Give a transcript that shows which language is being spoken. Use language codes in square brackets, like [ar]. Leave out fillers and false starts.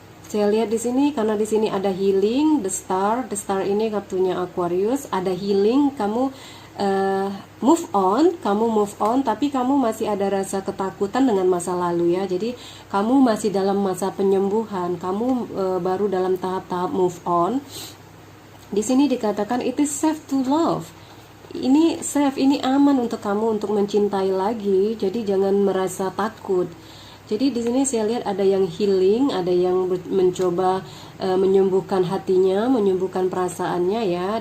[id] Saya lihat di sini karena di sini ada healing, the star ini kartunya Aquarius, ada healing, kamu move on, tapi kamu masih ada rasa ketakutan dengan masa lalu ya. Jadi kamu masih dalam masa penyembuhan, kamu baru dalam tahap-tahap move on. Di sini dikatakan [en] it is safe to love. [id] Ini safe, ini aman untuk kamu untuk mencintai lagi. Jadi jangan merasa takut. Jadi di sini saya lihat ada yang healing, ada yang mencoba menyembuhkan hatinya, menyembuhkan perasaannya ya.